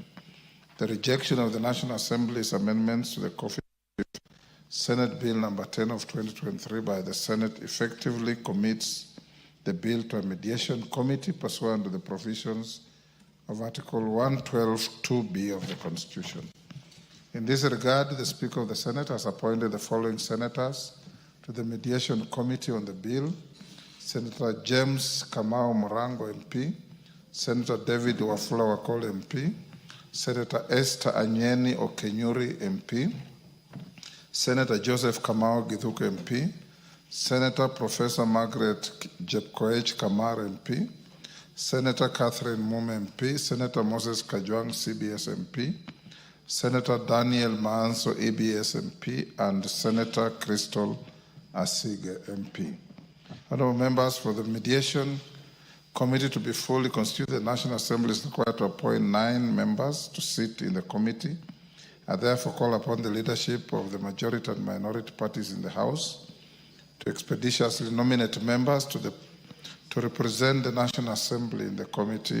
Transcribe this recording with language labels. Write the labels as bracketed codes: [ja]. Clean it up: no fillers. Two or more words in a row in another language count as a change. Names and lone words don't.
[en] The rejection of the National Assembly's amendments to the Coffee Bill, Senate Bill number 10 of 2023 by the Senate effectively commits the bill to a mediation committee pursuant to the provisions of Article 112(2)(b) of the Constitution. In this regard, the Speaker of the Senate has appointed the following senators to the mediation committee on the bill: Senator James Kamau Morango MP, Senator David Wafula Wakol MP, Senator Esther Anyeni Okenyuri MP, Senator Joseph Kamau Githuku MP, Senator Professor Margaret Jepkoech Kamar MP, Senator Catherine Mume MP, Senator Moses Kajwang CBS MP, Senator Daniel Maanso EBS MP, and Senator Crystal Asige MP. Honorable members, for the mediation committee to be fully constituted, the National Assembly is required to appoint 9 members to sit in the committee. I therefore call upon the leadership of the majority and minority parties in the House to expeditiously nominate members to represent the National Assembly in the committee.